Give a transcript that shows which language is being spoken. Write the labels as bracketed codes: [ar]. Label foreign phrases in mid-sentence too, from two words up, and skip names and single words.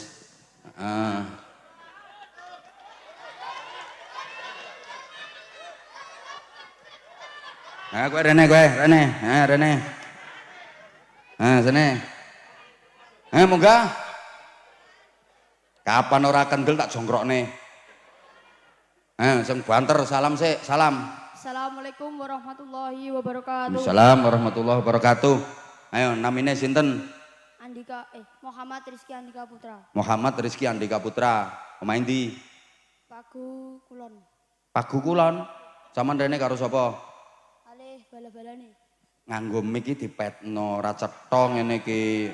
[jv] Heeh. Nah, Rene. Sini. Munggah. Kapan ora kendel tak jongkrokne. Sing banter salam sik, salam. [ar] السلام عليكم ورحمة الله وبركاته. السلام عليكم ورحمة الله وبركاته. [jv] Ayo namine sinten? Muhammad Rizky Andika Putra. Muhammad Rizky Andika Putra. Pemain di Pagu Kulon. Pagu Kulon. Saman rene karo sapa? Alih bala-balane. Nganggo mic iki dipetno ra cetha ngene iki.